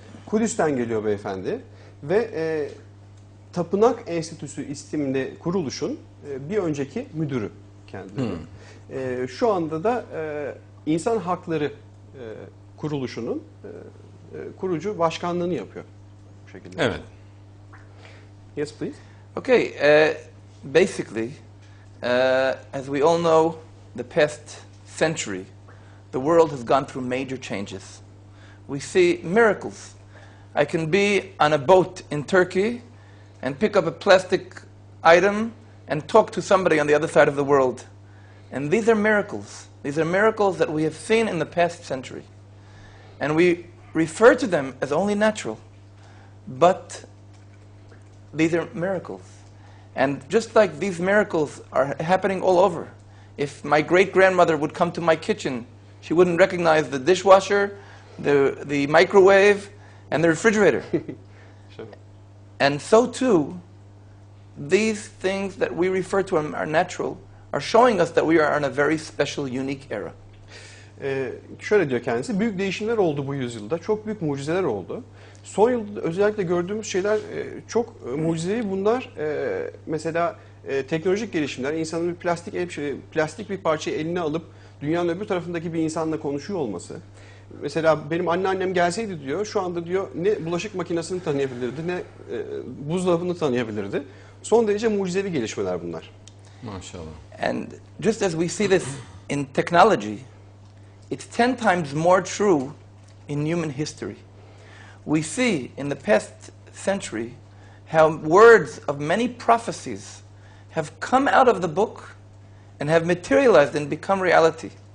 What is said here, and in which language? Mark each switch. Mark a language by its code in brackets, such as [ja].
[tr] Kudüs'ten geliyor beyefendi ve Tapınak Enstitüsü isimli kuruluşun bir önceki müdürü kendileri. Şu anda da İnsan Hakları kuruluşunun kurucu başkanlığını yapıyor bu şekilde. Evet. [en] Yes, please. Okay, basically, as we all know, the past century, the world has gone through major changes. We see miracles. I can be on a boat in Turkey and pick up a plastic item and talk to somebody on the other side of the world. And these are miracles. These are miracles that we have seen in the past century. And we refer to them as only natural. But these are miracles. And just like these miracles are happening all over, if my great-grandmother would come to my kitchen, she wouldn't recognize the dishwasher, the microwave, and the refrigerator. Sure. And so too, these things that we refer to are natural, are showing us that we are in a very special, unique era. [tr] Şöyle diyor kendisi, büyük değişimler oldu bu yüzyılda, çok büyük mucizeler oldu. Son yılda özellikle gördüğümüz şeyler çok mucizevi. Bunlar mesela teknolojik gelişimler, insanın bir plastik bir parçayı eline alıp dünyanın öbür tarafındaki bir insanla konuşuyor olması. Mesela benim anneannem gelseydi diyor, şu anda diyor ne bulaşık makinesini tanıyabilirdi, ne buzdolabını tanıyabilirdi. Son derece mucizevi gelişmeler bunlar. Maşallah. [en] And just as we see this in technology, it's 10 times more true in human history. We see in the past century how words of many prophecies have come out of the book and have materialized and become reality.